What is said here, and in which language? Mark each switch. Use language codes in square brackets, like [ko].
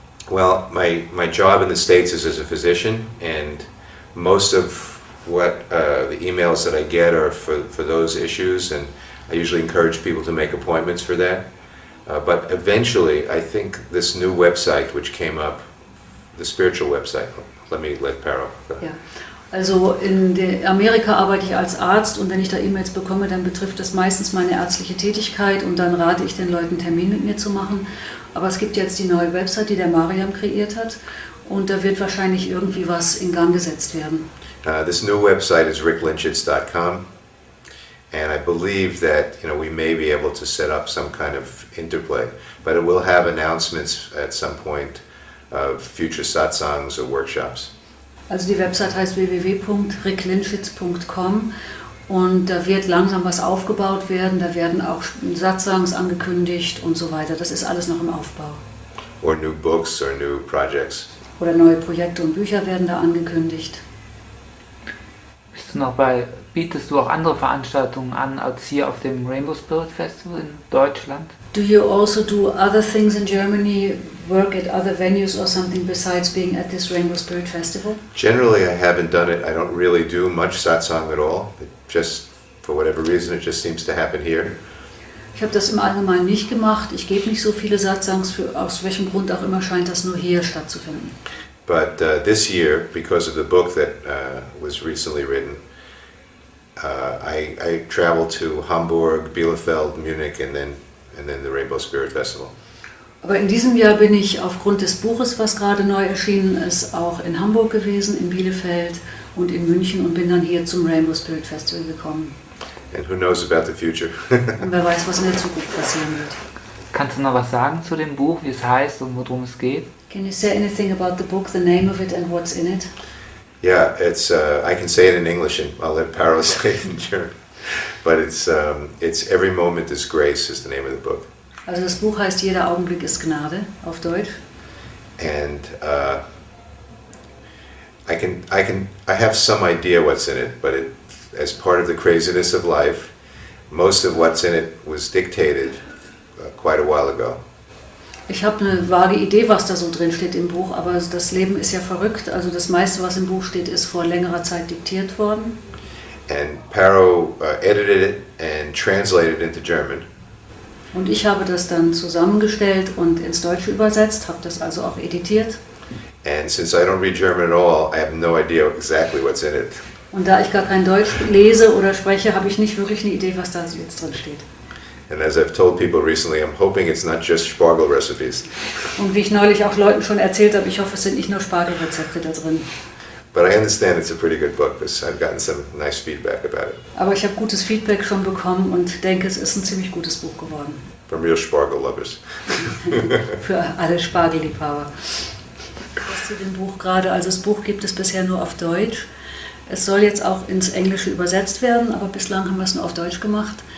[en] Well, my job in the States is as a physician, and most of what the emails that I get are for those issues, and I usually encourage people to make appointments for that. But eventually, I think this new website which came up, the spiritual website, let Paro. [de] Ja. Also in Amerika arbeite ich als Arzt und wenn ich da E-Mails bekomme, dann betrifft das meistens meine ärztliche Tätigkeit und dann rate ich den Leuten, einen Termin mit mir zu machen. Aber es gibt jetzt die neue Website, die der Mariam kreiert hat und da wird wahrscheinlich irgendwie was in Gang gesetzt werden. [en] This new website is ricklinchitz.com, and I believe that we may be able to set up some kind of interplay, but it will have announcements at some point of future satsangs or workshops. [de] Also die Website heißt www.ricklinchitz.com und da wird langsam was aufgebaut werden, da werden auch Satsangs angekündigt und so weiter. Das ist alles noch im Aufbau. [en] Or new books or new projects. [de] Oder neue Projekte und Bücher werden da angekündigt. Bietest du auch andere Veranstaltungen an als hier auf dem Rainbow-Spirit-Festival in Deutschland? [en] Do you also do other things in Germany, work at other venues or something besides being at this Rainbow-Spirit-Festival? Generally, I haven't done it. I don't really do much satsang at all. It just, for whatever reason, it just seems to happen here. [de] Ich habe das im Allgemeinen nicht gemacht. Ich gebe nicht so viele Satsangs, aus welchem Grund auch immer scheint das nur hier stattzufinden. [en] But this year, because of the book that was recently written, I traveled to Hamburg, Bielefeld, Munich, and then the Rainbow-Spirit-Festival. [de] Aber in diesem Jahr bin ich aufgrund des Buches, was gerade neu erschienen ist, auch in Hamburg gewesen, in Bielefeld und in München und bin dann hier zum Rainbow-Spirit-Festival gekommen. [en] And who knows about the future? [de] Und wer weiß, was in der Zukunft passieren wird. Kannst du noch was sagen zu dem Buch, wie es heißt und worum es geht? [en] Can you say anything about the book, the name of it and what's in it? Yeah, it's. I can say it in English, and I'll let Paro say it in German. But it's Every Moment is Grace is the name of the book. [de] Also das Buch heißt Jeder Augenblick ist Gnade auf Deutsch. [en] And I have some idea what's in it, but as part of the craziness of life, most of what's in it was dictated quite a while ago. [de] Ich habe eine vage Idee, was da so drin steht im Buch, aber das Leben ist ja verrückt. Also das meiste, was im Buch steht, ist vor längerer Zeit diktiert worden. [en] And Paro edited it and translated it into German. [de] Und ich habe das dann zusammengestellt und ins Deutsche übersetzt, habe das also auch editiert. [en] And since I don't read German at all, I have no idea exactly what's in it. [de] Und da ich gar kein Deutsch lese oder spreche, habe ich nicht wirklich eine Idee, was da jetzt drin steht. [en] And as I've told people recently, I'm hoping it's not just Spargel recipes. [de] Und wie ich neulich auch Leuten schon erzählt habe, ich hoffe, es sind nicht nur Spargelrezepte da drin. [en] But I understand it's a pretty good book because I've gotten some nice feedback about it. [de] Aber ich habe gutes Feedback schon bekommen und denke, es ist ein ziemlich gutes Buch geworden. [en] From real Spargel lovers. [de] Für alle Spargelliebhaber. Was zu dem Buch gerade, also das Buch gibt es bisher nur auf Deutsch. Es soll jetzt auch ins Englische übersetzt werden, aber bislang haben wir es nur auf Deutsch gemacht.